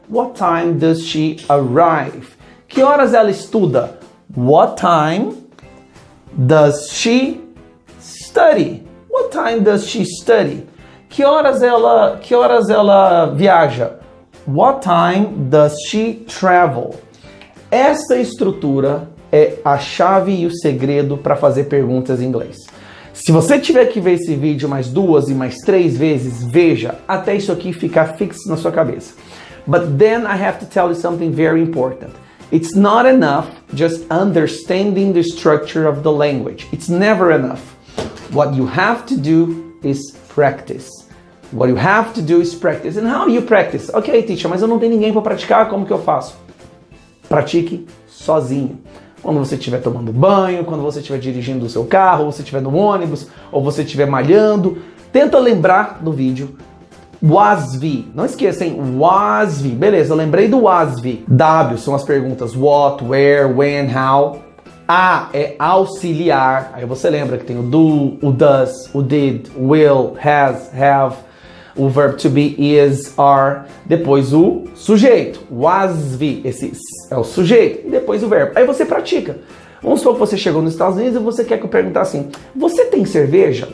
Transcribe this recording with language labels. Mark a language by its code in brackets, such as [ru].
[en] What time does she arrive? [pt] Que horas ela estuda? [en] What time does she study? What time does she study? [pt] Que horas ela viaja? [en] What time does she travel? [pt] Essa estrutura é a chave e o segredo para fazer perguntas em inglês. Se você tiver que ver esse vídeo mais 2 e mais 3 vezes, veja até isso aqui ficar fixo na sua cabeça. [en] But then I have to tell you something very important. It's not enough just understanding the structure of the language. It's never enough. What you have to do is practice. What you have to do is practice. And how do you practice? [pt] Ok, teacher, mas eu não tenho ninguém para praticar, como que eu faço? Pratique sozinho. Quando você estiver tomando banho, quando você estiver dirigindo o seu carro, ou você estiver no ônibus, ou você estiver malhando, tenta lembrar do vídeo was-we. Não esqueça, hein? Was-we. Beleza, eu lembrei do was-we. W são as perguntas what, where, when, how. A é auxiliar. Aí você lembra que tem o do, o does, o did, will, has, have. o verb to be, is, are, depois o sujeito, was, be, esse é o sujeito, e depois o verbo. Aí você pratica. Vamos supor que você chegou nos Estados Unidos e você quer que eu perguntar assim, você tem cerveja?